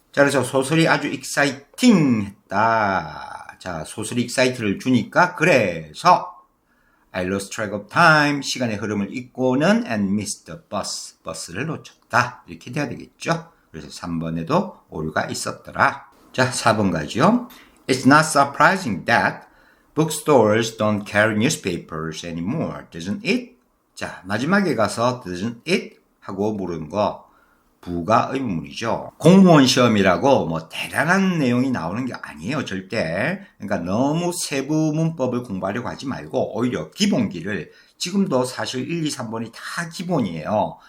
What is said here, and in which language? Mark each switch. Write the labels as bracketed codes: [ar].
[ko] 자, 그래서 소설이 아주 exciting 했다. 자, 소설이 excite를 주니까 그래서 [en] I lost track of time, [ko] 시간의 흐름을 잊고는 [en] and missed the bus, [ko] 버스를 놓쳤다. 이렇게 돼야 되겠죠. 그래서 3번에도 오류가 있었더라. 자, 4번 가죠. [en] It's not surprising that bookstores don't carry newspapers anymore, doesn't it? [ko] 자, 마지막에 가서 [en] doesn't it? [ko] 하고 물은 거 부가 의문문이죠. 공무원 시험이라고 뭐 대단한 내용이 나오는 게 아니에요, 절대. 그러니까 너무 세부 문법을 공부하려고 하지 말고 오히려 기본기를 지금도 사실 1, 2, 3번이 다 기본이에요.